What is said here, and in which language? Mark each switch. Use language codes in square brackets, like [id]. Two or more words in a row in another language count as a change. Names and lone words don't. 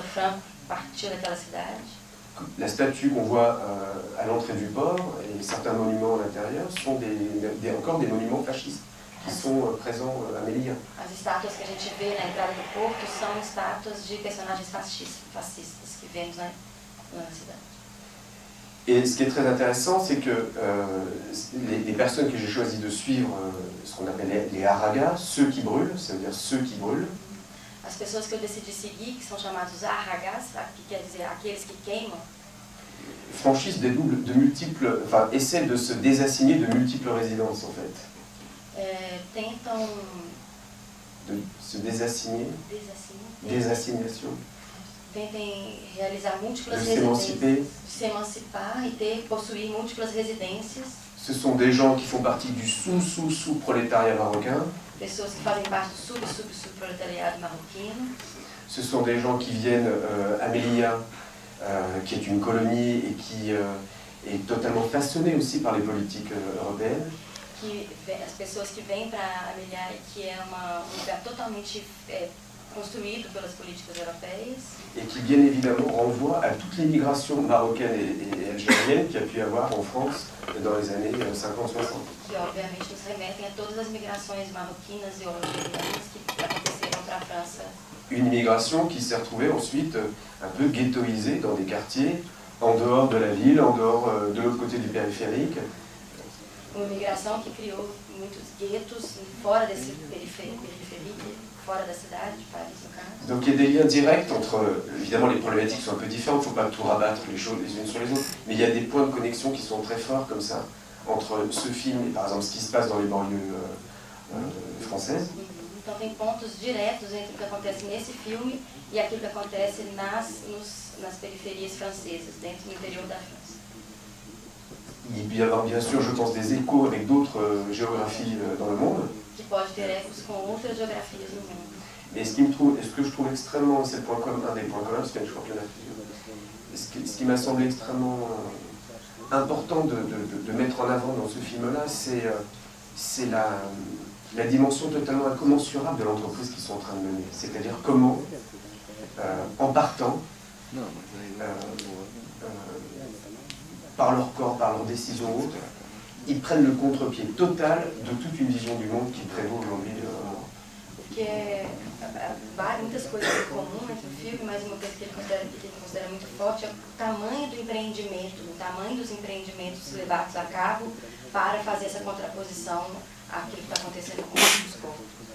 [pt] Franco partiu daquela cidade. [fr] La statue qu'on voit à l'entrée du port et certains monuments à l'intérieur sont encore des monuments fascistes qui sont présents à Melilla. [pt] As estátuas que a gente vê na entrada do porto são estátuas de personagens fascistas que vemos na cidade. [fr] Et ce qui est très intéressant, c'est que les personnes que j'ai choisi de suivre, ce qu'on appelle les haragas, ceux qui brûlent, ça veut dire ceux qui brûlent. [pt] As pessoas que eu decidi seguir, que são chamados haragas, que quer dizer aqueles que queimam, [fr] franchissent essaient de se désassigner de multiples résidences, en fait. [pt] Tentam [fr] de se désassigner, désassignation. [pt] Tentem realizar múltiplas de residências, se emancipar e possuir múltiplas residências. [fr] Ce sont des gens qui font partie du sous-prolétariat marocain. [pt] Pessoas que fazem parte do sub-proletariado marroquino. [fr] Ce sont des gens qui viennent à Melilla, qui est une colonie et qui est totalement façonnée aussi par les politiques européennes. [pt] As pessoas que vêm para Melilla, que é um lugar totalmente construído pelas políticas europeias. [fr] Et qui bien évidemment renvoie à toute l'immigration marocaine et algérienne qu'il y a pu y avoir en France dans les années 50-60. [pt] Que obviamente nos remetem a todas as migrações marroquinas e algériennes que aconteceram para a França. [fr] Une immigration qui s'est retrouvée ensuite un peu ghettoisée dans des quartiers en dehors de la ville, en dehors de l'autre côté du périphérique. [pt] Uma imigração que criou muitos guetos fora desse périphérique, fora da cidade de Paris, no caso. [fr] Donc il y a des liens directs entre, évidemment les problématiques sont un peu différentes, il ne faut pas tout rabattre les choses les unes sur les autres, mais il y a des points de connexion qui sont très forts comme ça, entre ce film et par exemple ce qui se passe dans les banlieues française. [pt] Então tem pontos diretos entre o que acontece nesse filme e aquilo que acontece nas périphéries francesas, dentro do interior da França. [fr] Il peut y avoir bien sûr, je pense, des échos avec d'autres géographies dans le monde. [pt] Que pode ter ecos com outras geografias no mundo. [fr] Mais ce que je trouve extrêmement, c'est un des points communs, parce qu'il y a toujours plein d'actions. Ce qui m'a semblé extrêmement important de mettre en avant dans ce film-là, c'est la dimension totalement incommensurable de l'entreprise qu'ils sont en train de mener. C'est-à-dire comment, en partant, par leur corps, par leurs décisions hautes, ils prennent le contre-pied total de toute une vision du monde qui prévaut aujourd'hui. [pt] Porque muitas coisas em comum entre o filme, mas uma coisa que ele considera muito forte é o tamanho do empreendimento, o tamanho dos empreendimentos levados a cabo para fazer essa contraposição àquilo que está acontecendo com os corpos.